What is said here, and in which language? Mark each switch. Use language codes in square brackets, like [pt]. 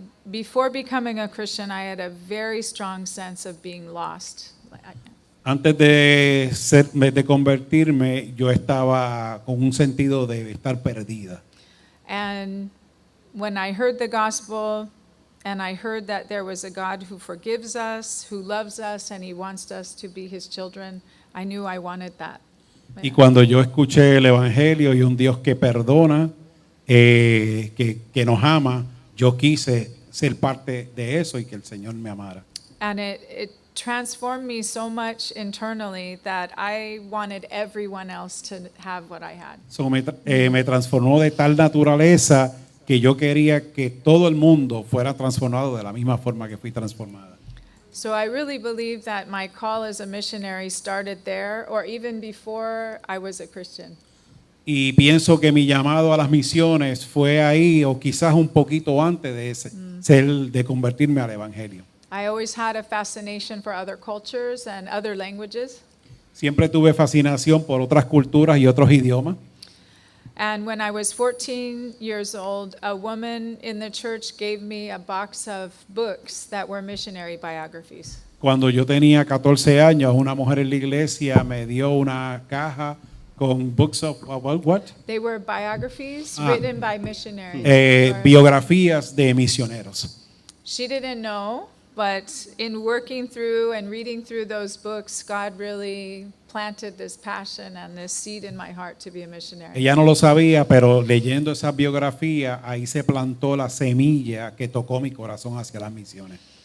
[en] Before becoming a Christian, I had a very strong sense of being lost. [es] Antes de convertirme, yo estaba con un sentido de estar perdida. [en] And when I heard the gospel, and I heard that there was a God who forgives us, who loves us, and He wants us to be His children, I knew I wanted that. [es] Y cuando yo escuché el evangelio y un Dios que perdona, que nos ama, yo quise ser parte de eso y que el Señor me amara. [en] And it transformed me so much internally that I wanted everyone else to have what I had. [es] So me transformó de tal naturaleza que yo quería que todo el mundo fuera transformado de la misma forma que fui transformada. [en] So I really believe that my call as a missionary started there, or even before I was a Christian. [es] Y pienso que mi llamado a las misiones fue ahí o quizás un poquito antes de convertirme al evangelio. [en] I always had a fascination for other cultures and other languages. [es] Siempre tuve fascinación por otras culturas y otros idiomas. [en] And when I was 14 years old, a woman in the church gave me a box of books that were missionary biographies. [es] Cuando yo tenía 14 años, una mujer en la iglesia me dio una caja con [en] books of about what? They were biographies written by missionaries. [es] Biografías de misioneros. [en] She didn't know, but in working through and reading through those books, God really planted this passion and this seed in my heart to be a missionary. [es] Ella no lo sabía, pero leyendo esa biografía, ahí se plantó la semilla que tocó mi corazón hacia las misiones.